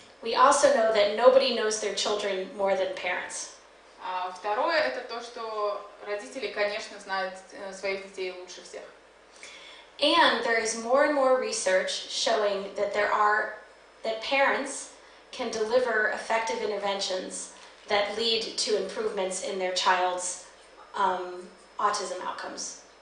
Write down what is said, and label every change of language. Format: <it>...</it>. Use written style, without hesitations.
<en>We also know that nobody knows their children more than parents.</en> <ru>Vторое, это то, что родители, конечно, знают своих детей лучше всех.</ru> <en>And there is more and more research showing that that parents can deliver effective interventions that lead to improvements in their child's autism outcomes.</en>